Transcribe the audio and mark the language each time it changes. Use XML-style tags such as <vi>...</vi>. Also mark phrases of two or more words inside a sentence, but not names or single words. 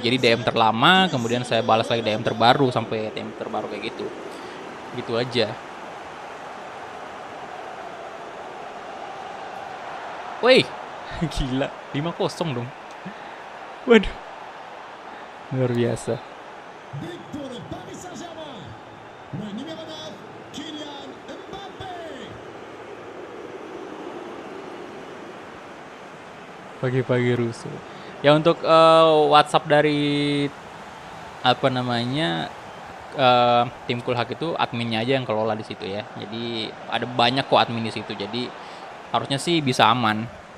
<id>Jadi DM terlama, kemudian saya balas lagi DM terbaru sampai DM terbaru kayak gitu. Gitu aja. Wih, gila, 5-0 dong. Waduh, luar biasa.</id> <fr>But pour le Paris Saint-Germain. Le numéro 9, Kylian Mbappé.</fr> <id>Pagi-pagi rusuh. Ya untuk WhatsApp dari apa namanya tim Kulhak itu adminnya aja yang kelola di situ ya. Jadi ada banyak kok admin di situ. Jadi harusnya sih bisa aman.</id>